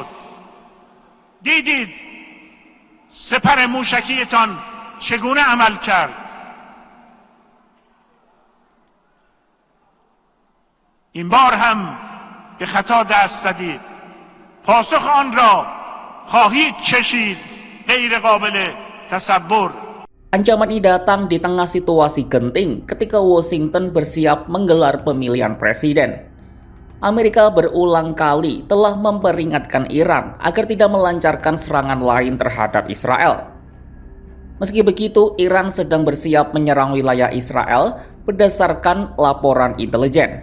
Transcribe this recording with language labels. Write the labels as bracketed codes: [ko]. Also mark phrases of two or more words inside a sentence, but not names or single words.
[fa] دیدید سپر موشکیتان چگونه عمل کرد. این بار هم به خطا دست زدید. پاسخ آن را خواهید چشید. غیر قابل تصور. [id] Ancaman ini datang di tengah situasi genting ketika Washington bersiap menggelar pemilihan presiden. Amerika berulang kali telah memperingatkan Iran agar tidak melancarkan serangan lain terhadap Israel. Meski begitu, Iran sedang bersiap menyerang wilayah Israel berdasarkan laporan intelijen.